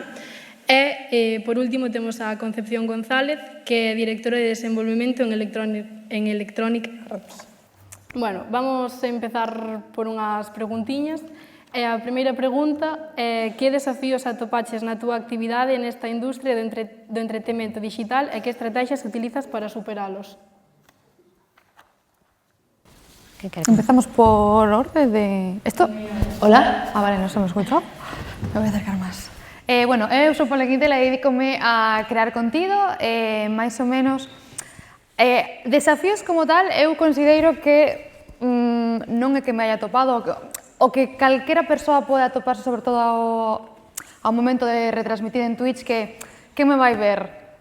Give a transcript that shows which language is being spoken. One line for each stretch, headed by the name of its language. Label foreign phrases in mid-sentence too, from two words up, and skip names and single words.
Galician: E, por último, temos a Concepción González, que é directora de desenvolvemento en Electronic Arts.
Spanish: Bueno, vamos a empezar
Galician: por unhas preguntiñas. A primeira pregunta é que desafíos atopaches na túa actividade nesta industria do entretemento digital e que estrategias utilizas para superalos?
Spanish: Empezamos por orden de... ¿Esto? Hola. Vale, no se me escuchó. Me voy a acercar
Galician: máis. Bueno, eu sou Paula Quintela e dedícome a crear contido, máis ou menos. Desafíos como tal, eu considero que non é que me haya topado, o que calquera persoa pode atoparse, sobre todo ao momento de retransmitir en Twitch, que me vai ver?